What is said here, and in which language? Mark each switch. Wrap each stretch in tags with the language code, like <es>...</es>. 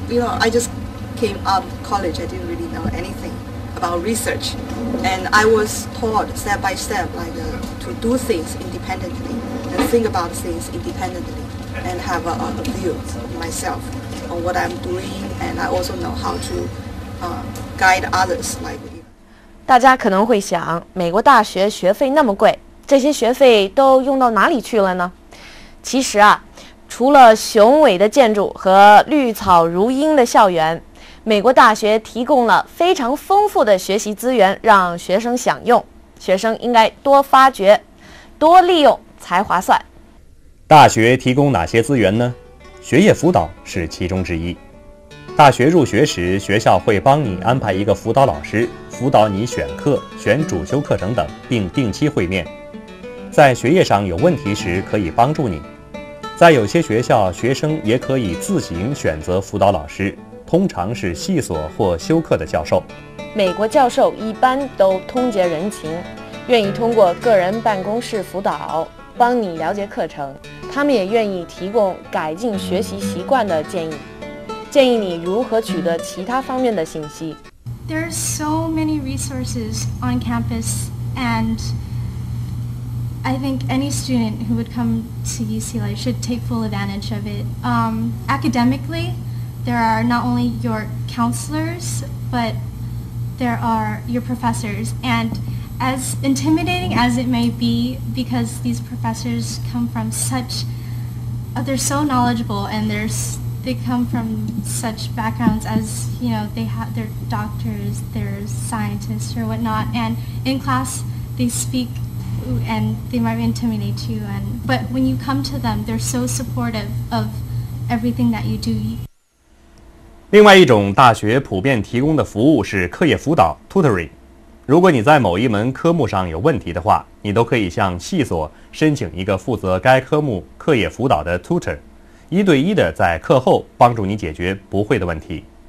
<en>You know, I just came out of college. I didn't really know anything about research. And I was taught step by step, like to do things independently and think about things independently and have a view myself on what I'm doing. And I also know how to guide others. Like</en> <zh>大家可能会想，美国大学学费那么贵，这些学费都用到哪里去了呢？其实啊，除了雄伟的建筑和绿草如茵的校园，美国大学提供了非常丰富的学习资源让学生享用，学生应该多发掘、多利用才划算。大学提供哪些资源呢？学业辅导是其中之一。大学入学时，学校会帮你安排一个辅导老师，辅导你选课、选主修课程等，并定期会面。在学业上有问题时，可以帮助你。在有些学校，学生也可以自行选择辅导老师，通常是系所或修课的教授。美国教授一般都通结人情，愿意通过个人办公室辅导帮你了解课程，他们也愿意提供改进学习习惯的建议，建议你如何取得其他方面的信息。</zh> <en>There are so many resources on campus, and I think any student who would come to UCLA should take full advantage of it. Academically, there are not only your counselors, but there are your professors. And as intimidating as it may be, because these professors come from such, they're so knowledgeable, and they come from such backgrounds as, you know, they're doctors, they're scientists or whatnot, and in class they speak and they might intimidate you, but when you come to them, they're so supportive of everything that you do.</en> <zh>另外一种大学普遍提供的服务是课业辅导 tutoring。如果你在某一门科目上有问题的话，你都可以向系所申请一个负责该科目课业辅导的 tutor， 1对1的在课后帮助你解决不会的问题。</zh>